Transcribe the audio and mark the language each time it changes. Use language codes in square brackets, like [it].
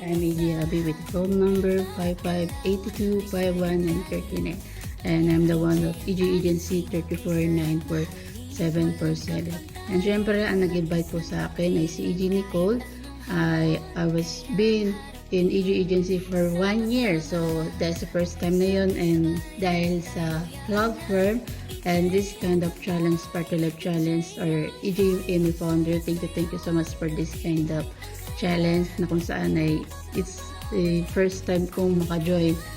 [en] I'm EJ Abby with phone number 55825139. And I'm the one of EJ Agency 3494747. [tl] And syempre, ang nag-invite po sa akin ay si EJ Nicole. [en] I was been in EJ Agency for 1 year. So, that's the first time [tl] na yun. [en] And [tl] dahil sa [en] law firm and this kind of challenge, Party Life Challenge or EJ Amy Founder, thank you so much for this kind of challenge [tl] na kung saan ay [en] it's the first time [tl] kong maka-join.